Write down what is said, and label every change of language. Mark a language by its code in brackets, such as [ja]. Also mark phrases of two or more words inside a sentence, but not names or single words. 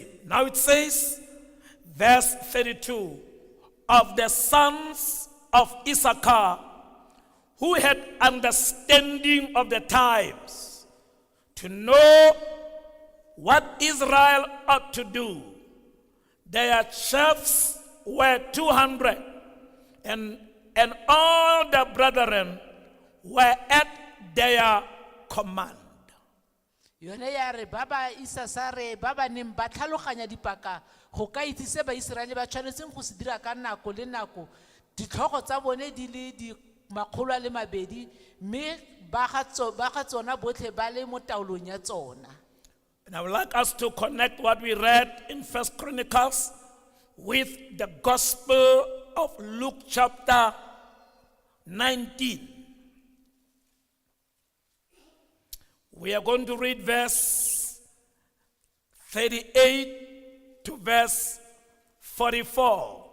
[en] Now it says, verse 32, of the sons of Issachar, who had understanding of the times, to know what Israel ought to do. Their chiefs were 200, and all the brethren were at their command. [tn] Yone ya re baba Isasare baba neng ba tlhaloganya dipaka go ka itse se ba Israele ba tshwanetseng go se dira ka nako le nako. Ditlhogo tsa bone di le di makgolo a le mabedi mme ba ga tsona botlhe ba le mo taolong ya tsona. [en] And I would like us to connect what we read in First Chronicles with the Gospel of Luke chapter 19. We are going to read verse 38 to verse 44.